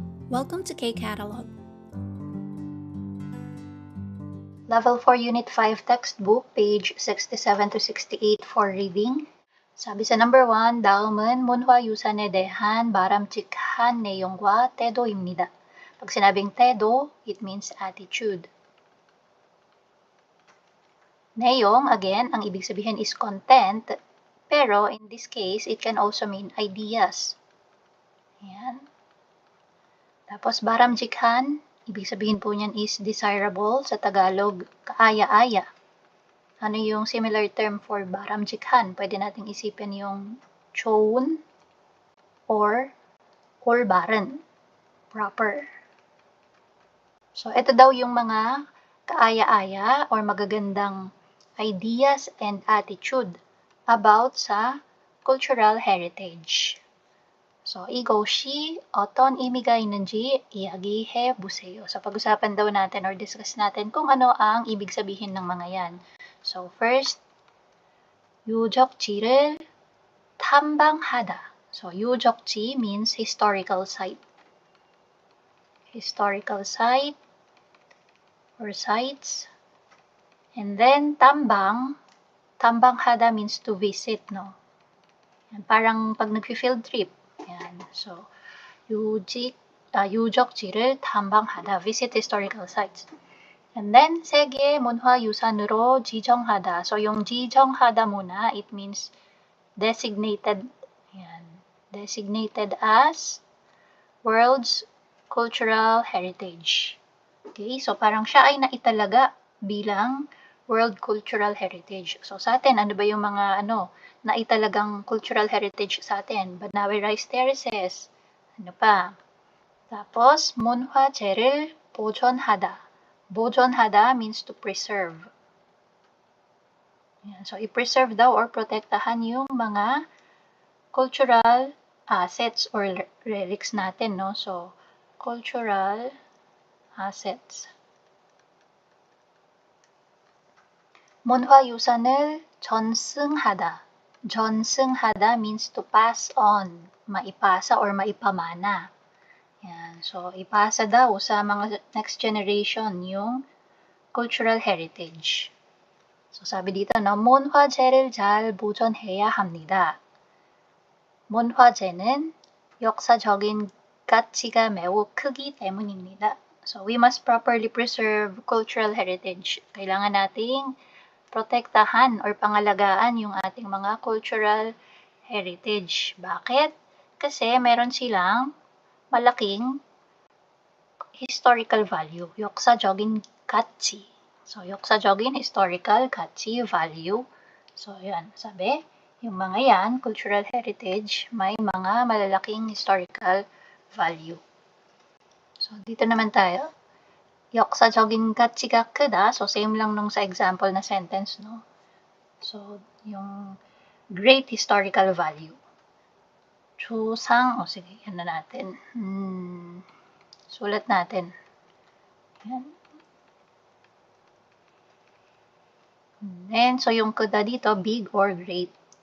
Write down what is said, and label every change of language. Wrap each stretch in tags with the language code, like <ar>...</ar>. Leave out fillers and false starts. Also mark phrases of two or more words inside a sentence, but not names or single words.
<en>Welcome to K-Catalog. Level 4 Unit 5 textbook, page 67 to 68 for reading.</en> <tl>사비 sa number 1,</tl> <ko>다음은 문화 유산에 대한 바람직한 내용과 태도입니다.</ko> <tl>Pag sinabing 태도,</tl> <en>it means attitude.</en> <ko>내용,</ko> <en>again,</en> <tl>ang ibig sabihin</tl> <en>is content, pero in this case, it can also mean ideas.</en> <tl>Ayan. Tapos baramjikhan, ibig sabihin po niyan</tl> <en>is desirable,</en> <tl>sa Tagalog, kaaya-aya. Ano yung</tl> <en>similar term</en> <tl>for baramjikhan? Pwede nating isipin yung 좋은 or 올바른, proper. So, ito daw yung mga kaaya-aya or magagandang</tl> <en>ideas and attitude about</en> <tl>sa</tl> <en>cultural heritage.</en> <tl>So,</tl> <ko>이것이 어떤 의미가 있는지 이야기해 보세요.</ko> <tl>So, pag-usapan daw natin or discuss natin kung ano ang ibig sabihin ng mga yan.</tl> <en>So, first,</en> <ko>유적지를 탐방하다.</ko> <en>So, 유적지 means historical site. Historical site or sites. And then, 탐방하다 means to visit, no?</en> <tl>Yan, parang pag nag-field trip. Yan. So,</tl> <ko>유적지를 탐방하다,</ko> <en>visit historical sites. And then,</en> <ko>세계 문화유산으로 지정하다.</ko> <tl>So, yung 지정하다 muna,</tl> <en>it means designated. Yan. Designated as World's Cultural Heritage.</en> <tl>Okay, so parang siya ay naitalaga bilang</tl> <en>World Cultural Heritage.</en> <tl>So, sa atin, ano ba yung mga naitalagang</tl> <en>cultural heritage</en> <tl>sa atin? Banawe Rice Terraces. Ano pa? Tapos,</tl> <ko>문화재를 보존하다.</ko> <en>보존하다 means to preserve.</en> <tl>Yan. So, i-preserve daw or protektahan yung mga</tl> <en>cultural assets or relics</en> <tl>natin, no?</tl> <en>So, cultural assets.</en> <ko>문화유산을 전승하다.</ko> <en>전승하다 means to pass on,</en> <tl>maipasa or maipamana. Yan. So, ipasa daw sa mga</tl> <en>next generation</en> <tl>yung</tl> <en>cultural heritage.</en> <tl>So, sabi dito, no,</tl> <ko>문화재를 잘 보존해야 합니다. 문화재는 역사적인 가치가 매우 크기 때문입니다.</ko> <en>So, we must properly preserve cultural heritage.</en> <tl>Kailangan nating protektahan or pangalagaan yung ating mga</tl> <en>cultural heritage.</en> <tl>Bakit? Kasi meron silang malaking</tl> <en>historical value.</en> <ko>역사적인 가치. So, 역사적인 historical 가치 value.</ko> <tl>So, yan. Sabi, yung mga yan,</tl> <en>cultural heritage,</en> <tl>may mga malalaking</tl> <en>historical value.</en> <tl>So, dito naman tayo.</tl> <ko>역사적인 가치가 크다.</ko> <tl>So, same lang nung sa example na sentence, no? So, yung</tl> <en>great historical value.</en> <tl>Sige, yan na natin. Sulat natin. Yan. And so, yung 크다 dito,</tl> <en>big or great.</en>